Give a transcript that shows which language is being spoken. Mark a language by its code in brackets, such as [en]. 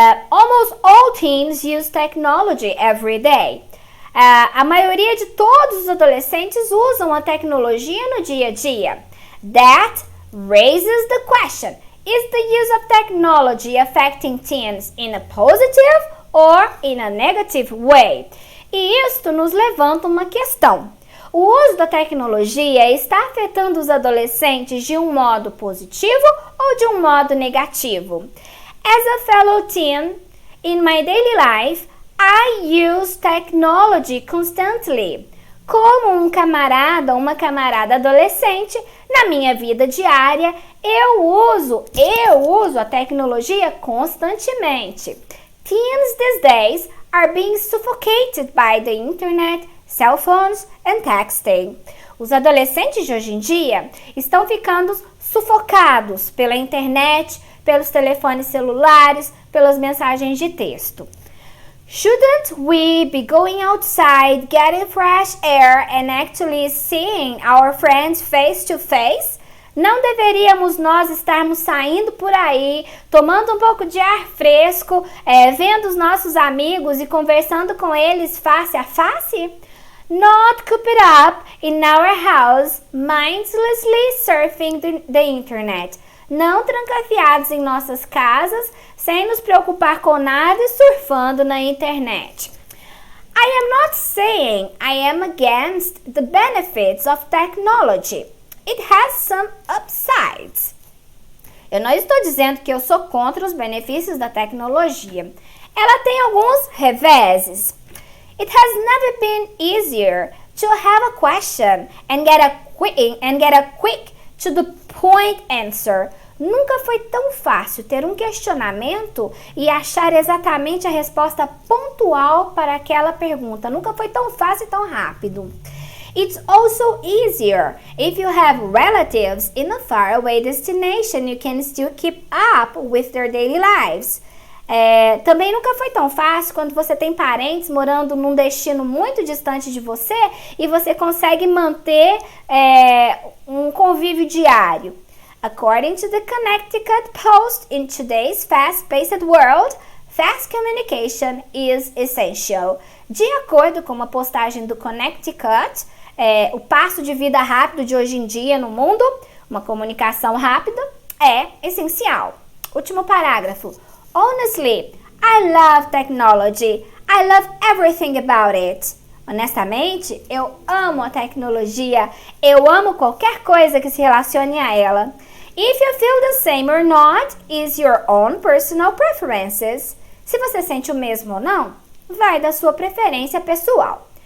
[en] Almost all teens use technology every day. [pt] A maioria de todos os adolescentes usam a tecnologia no dia a dia. [en] That raises the question, is the use of technology affecting teens in a positive or in a negative way? [pt] E isto nos levanta uma questão. O uso da tecnologia está afetando os adolescentes de um modo positivo ou de um modo negativo? [en] As a fellow teen, in my daily life, I use technology constantly. [pt] Como um camarada ou uma camarada adolescente, na minha vida diária, eu uso a tecnologia constantemente. [en] Teens these days are being suffocated by the internet, cell phones and texting. [pt] Os adolescentes de hoje em dia estão ficando sufocados pela internet, pelos telefones celulares, pelas mensagens de texto. [en] Shouldn't we be going outside, getting fresh air and actually seeing our friends face to face? [pt] Não deveríamos nós estarmos saindo por aí, tomando um pouco de ar fresco, vendo os nossos amigos e conversando com eles face a face? [en] Not cooped up in our house, mindlessly surfing the internet. [pt] Não trancafiados em nossas casas, sem nos preocupar com nada e surfando na internet. [en] I am not saying I am against the benefits of technology. It has some upsides. [pt] Eu não estou dizendo que eu sou contra os benefícios da tecnologia. Ela tem alguns reveses. [en] It has never been easier to have a question and get a quick to the point answer. [pt] Nunca foi tão fácil ter um questionamento e achar exatamente a resposta pontual para aquela pergunta. Nunca foi tão fácil e tão rápido. [en] It's also easier if you have relatives in a faraway destination. You can still keep up with their daily lives. [pt] Também nunca foi tão fácil quando você tem parentes morando num destino muito distante de você e você consegue manter um convívio diário. [en] According to the Connecticut Post, in today's fast-paced world, fast communication is essential. [pt] De acordo com uma postagem do Connecticut, o passo de vida rápido de hoje em dia no mundo, uma comunicação rápida, é essencial. Último parágrafo. [en] Honestly, I love technology. I love everything about it. [pt] Honestamente, eu amo a tecnologia. Eu amo qualquer coisa que se relacione a ela. [en] If you feel the same or not is your own personal preferences. [pt] Se você sente o mesmo ou não, vai da sua preferência pessoal.